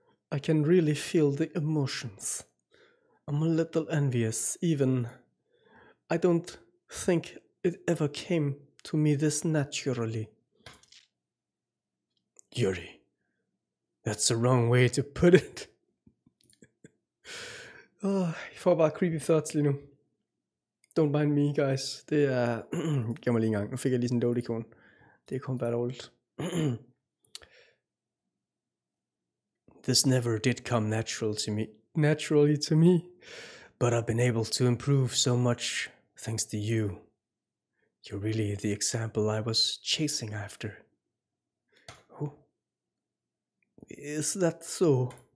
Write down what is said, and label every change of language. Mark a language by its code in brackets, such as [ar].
[en] I can really feel the emotions. I'm a little envious, even. I don't think it ever came to me this naturally. Yuri, that's the wrong way to put it. [da] Jeg får bare [en] creepy thoughts [da] lige nu. [en] Don't mind me, guys. [da] Det er... Giv mig lige en gang. Nu fik jeg lige sådan en dode-ikon. Det er kun bare dårligt. [en] This never did come naturally to me, but I've been able to improve so much thanks to you. You're really the example I was chasing after. Oh, is that so?